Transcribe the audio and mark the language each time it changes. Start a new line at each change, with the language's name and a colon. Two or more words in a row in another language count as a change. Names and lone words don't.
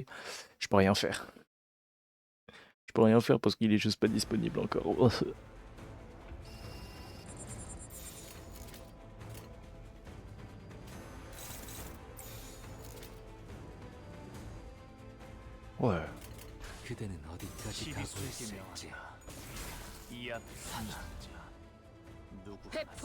French: Je peux rien faire. Je peux rien faire parce qu'il est juste pas disponible encore. Ouais.
Korean: 그대는 어디까지 가고 있을지. 이 앞에 사자. 누구 하나 태풍.